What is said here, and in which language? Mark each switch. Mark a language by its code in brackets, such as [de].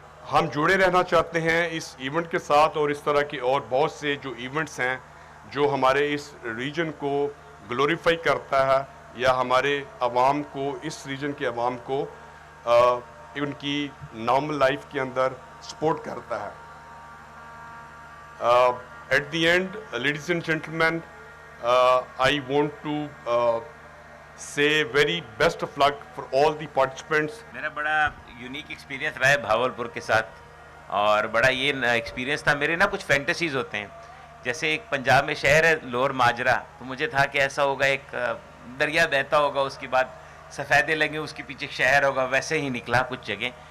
[hi] हम जुड़े रहना चाहते हैं इस इवेंट के साथ, और इस तरह के और बहुत से जो इवेंट्स हैं जो हमारे इस रीजन को ग्लोरीफाई करता है या हमारे अवाम को, इस रीजन के अवाम को उनकी नॉर्मल लाइफ के अंदर सपोर्ट करता है। [en] At the end, ladies and gentlemen, I want to say very best of luck for all the participants. [hi] मेरा बड़ा यूनिक एक्सपीरियंस रहा है भावलपुर के साथ, और बड़ा ये एक्सपीरियंस था। मेरे ना कुछ फैंटेसीज होते हैं, जैसे एक पंजाब में शहर है लोअर माजरा, तो मुझे था कि ऐसा होगा एक दरिया बहता होगा, उसके बाद सफ़ेदे लगे, उसके पीछे शहर होगा, वैसे ही निकला कुछ जगह।